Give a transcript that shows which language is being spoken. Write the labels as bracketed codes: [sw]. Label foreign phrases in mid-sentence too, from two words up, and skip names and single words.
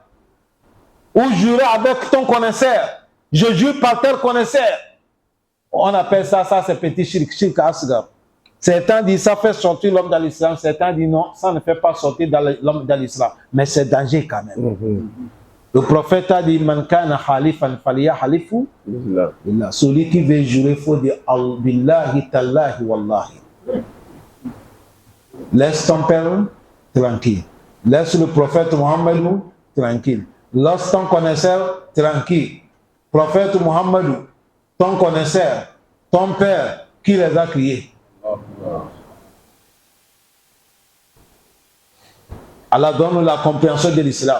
[fr] Ou jurer avec ton connaisseur. Je jure par tel connaisseur. On appelle ça c'est petit shirk, [ar] شرك أصغر. [fr] Certains disent ça fait sortir l'homme dans l'islam, certains disent non, ça ne fait pas sortir l'homme dans l'islam. Mais c'est danger quand même. Le prophète a dit [ar] من كان حالفا فليحلف بالله. [fr] Celui qui veut jurer, il faut dire [ar] بالله تالله والله. [fr] Laisse ton père tranquille. Laisse le prophète Mohammed tranquille. Laisse ton connaisseur tranquille. Prophète Mohammed, ton connaisseur, ton père, qui les a criés? Allah donne la compréhension de l'islam.